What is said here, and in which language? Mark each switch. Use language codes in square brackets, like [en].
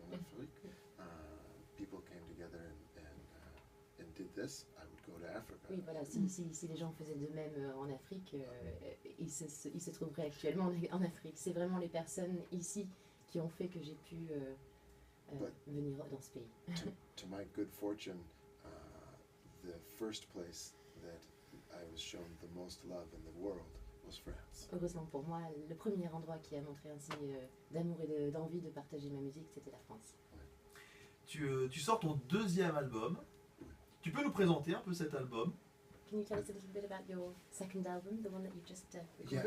[en] in Afrique, people came together and did this, I would go to Africa. [fr] Oui, voilà, si les gens faisaient de même en Afrique, ils se trouveraient actuellement en Afrique. C'est vraiment les personnes ici qui ont fait que j'ai pu venir dans ce pays. [en] To my good fortune, the first place that I was shown the most love in the world was France. [fr] Heureusement pour moi, le premier endroit qui a montré un signe d'amour et d'envie de partager ma musique, c'était la France. Tu sors ton deuxième album. Tu peux nous présenter un peu cet album? [en] Can you tell us a little bit about your second album, the one that you just recorded?